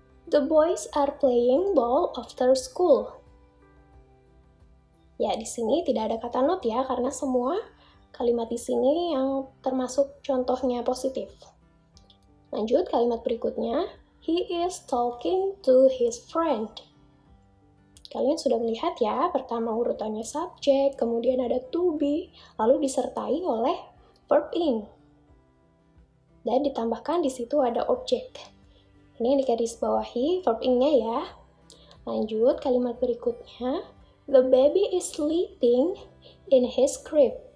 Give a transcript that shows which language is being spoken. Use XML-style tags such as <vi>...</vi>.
<en>The boys are playing ball after school.</en> <id>Ya, di sini tidak ada kata not ya, karena semua kalimat di sini yang termasuk contohnya positif. Lanjut kalimat berikutnya.</id> <en>He is talking to his friend.</en> <id>Kalian sudah melihat ya, pertama urutannya subjek, kemudian ada to be, lalu disertai oleh verb in. Dan ditambahkan di situ ada objek. Ini yang digarisbawahi verb in-nya ya. Lanjut kalimat berikutnya.</id> <en>The baby is sleeping in his crib.</en>